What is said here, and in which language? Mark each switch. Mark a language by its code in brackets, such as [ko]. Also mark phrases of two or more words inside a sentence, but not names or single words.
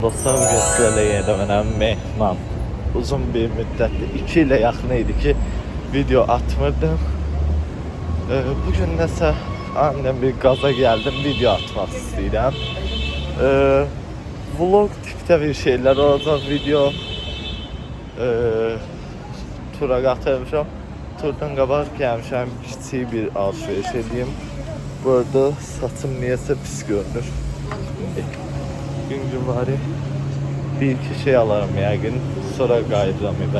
[tr] Dostlar, bugün sizlerle yeniden [az] mehman. Uzun bir müddettir, 2 ile yaxın idi ki video atmırdım. [tr] Bugün nəsə annem bir gaza geldim, video atmak istəyirəm. Vlog tipte bir şeyler olacak, [az] video tura qatılmışam. Turdan qabaq gəlmişəm, kiçik bir alışveriş edeyim. Bu arada saçım niyəsə pis görünür. Gün bari bir iki şey alarım yəqin, sonra qayıdıram evə.